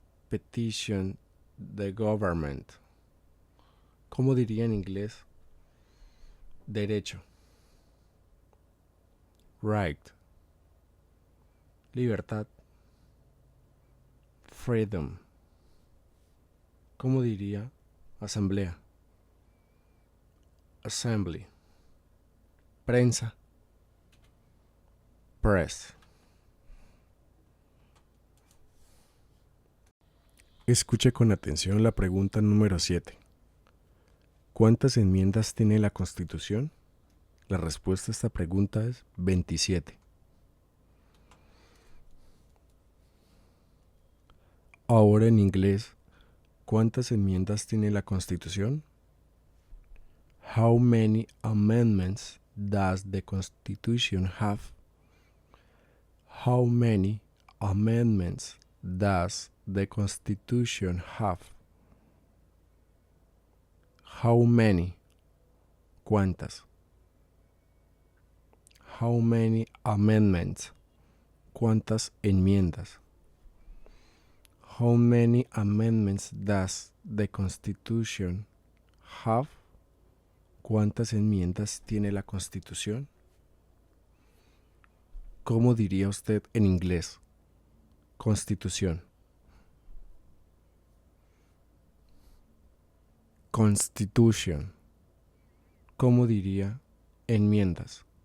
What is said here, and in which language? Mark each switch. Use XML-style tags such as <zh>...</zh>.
<en>Petition the government.</en> <es>¿Cómo diría en inglés derecho?</es> <en>Right. Libertad. Freedom.</en> <es>¿Cómo diría asamblea?</es> <en>Assembly. Prensa. Press.</en> <es>Escuche con atención la pregunta número 7. ¿Cuántas enmiendas tiene la Constitución? La respuesta a esta pregunta es 27. Ahora en inglés, ¿cuántas enmiendas tiene la Constitución?</es> <en>How many amendments does the Constitution have? How many amendments does the Constitution have? How many? ¿Cuántas? How many amendments?</en> <es>¿Cuántas enmiendas?</es> <en>How many amendments does the Constitution have?</en> <es>¿Cuántas enmiendas tiene la Constitución? ¿Cómo diría usted en inglés? Constitución. Constitution. ¿Cómo diría enmiendas?</es>